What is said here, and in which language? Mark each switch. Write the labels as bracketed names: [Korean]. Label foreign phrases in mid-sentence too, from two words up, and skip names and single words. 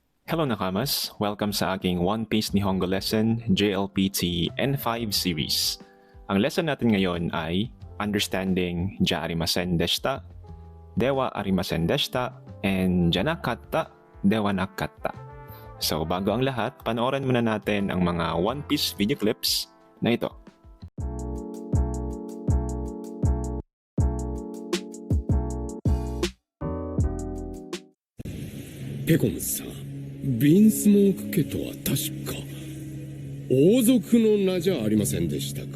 [Filipino] Hello Nakamas! Welcome sa aking One Piece Nihongo Lesson JLPT N5 series. Ang lesson natin ngayon ay Understanding [Japanese] じゃありませんでした, ではありませんでした, [Filipino] and [Japanese] じゃなかった ではなかった. [Filipino] So bago ang lahat, panoorin muna natin ang mga One Piece video clips na ito. [Japanese] ペコムさん、ビンスモーク家とは確か王族の名じゃありませんでしたか。